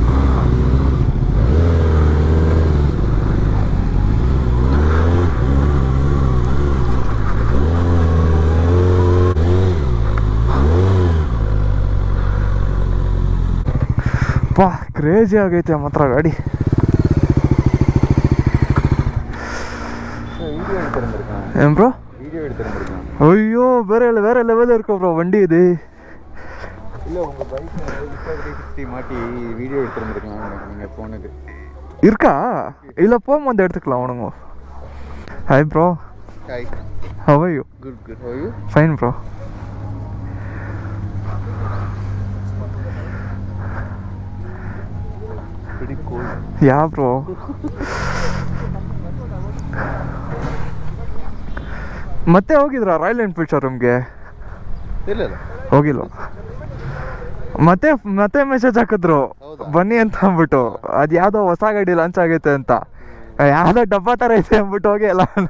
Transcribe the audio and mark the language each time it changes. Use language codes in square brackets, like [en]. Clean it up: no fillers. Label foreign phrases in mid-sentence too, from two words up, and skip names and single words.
[kn] ಪಾ ಕ್ರೇಜಿ ಆಗೈತೆ ಮಾತ್ರ ಗಾಡಿ. ಏನ್ ಬ್ರೋ? ಅಯ್ಯೋ ಬೇರೆ ಲೆವೆಲ್ ಇರ್ಕೋ ಬ್ರೋ, [ta] வண்டி இது இல்ல உங்க பைக் 360 மாட்டி வீடியோ எடுத்துறேன் நீங்க போனது இருக்கா? இல்ல போம் வந்து எடுத்துக்கலாம் உனங்க. [en] Hi bro. Hi. How are you? Good. How are you? Fine bro. Pretty cool. Yeah bro. [kn] ಮತ್ತೆ ಹೋಗಿದ್ರಾ ರಾಯಲ್ ಎನ್ಫೀಲ್ಡ್ ಶೋರೂಮ್ಗೆ? ಇಲ್ಲ ಹೋಗಿಲ್ವ? ಮತ್ತೆ ಮೆಸೇಜ್ ಹಾಕಿದ್ರು ಬನ್ನಿ ಅಂತ ಅಂದ್ಬಿಟ್ಟು. ಅದು ಯಾವುದೋ ಹೊಸ ಗಾಡಿ ಲಾಂಚ್ ಆಗೈತೆ ಅಂತ, ಯಾವುದೋ ಡಬ್ಬ ಥರ ಐತೆ ಅಂದ್ಬಿಟ್ಟು ಹೋಗಿ ಎಲ್ಲ.